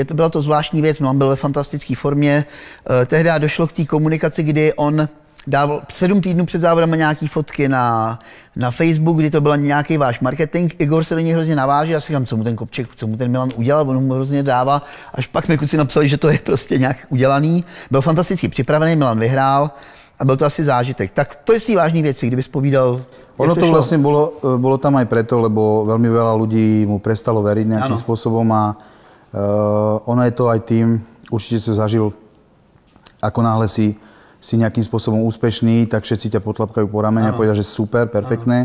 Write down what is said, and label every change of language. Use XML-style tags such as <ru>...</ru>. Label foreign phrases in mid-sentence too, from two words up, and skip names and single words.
<cs>Byla to zvláštní věc, Milan byl ve fantastické formě. Tehdy došlo k té komunikaci, kdy on dával 7 týdnů před závodem nějaký fotky na Facebook, kdy to byl nějaký váš marketing. Igor se do něj hrozně naváží. Já si říkám, co mu ten Kopček, co mu ten Milan udělal, on mu hrozně dává. Až pak mi kluci napsali, že to je prostě nějak udělaný. Byl fantasticky připravený, Milan vyhrál a byl to asi zážitek. Tak to je si vážný věci, kdyby spovídal.</cs> <sk>Ono to vlastne bolo tam aj preto, lebo veľmi veľa ľudí mu prestalo veriť nejakým spôsobom a ono je to aj tým, určite si zažil, ako náhle si nejakým spôsobom úspešný, tak všetci ťa potlapkajú po ramene a povedia, že super, perfektné.</sk>